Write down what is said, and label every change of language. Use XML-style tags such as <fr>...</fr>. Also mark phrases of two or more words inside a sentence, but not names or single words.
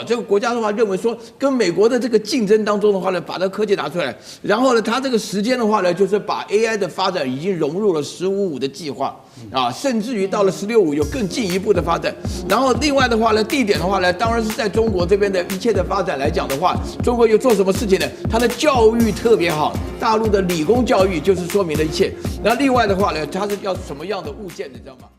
<zh>這個國家的話認為說，跟美國的這個競爭當中的話呢，把這個科技拿出來，然後呢，他這個時間的話呢，就是把 AI 的發展已經融入了15.5的計劃啊，甚至於到了16.5有更進一步的發展。然後另外的話呢，地點的話呢，當然是在中國這邊的一切的发展来講的話，中國有做什麼事情呢？它的教育特別好，大陸的理工教育就是說明了一切。那另外的話呢，它是要什麼樣的物件，你知道嗎？</zh>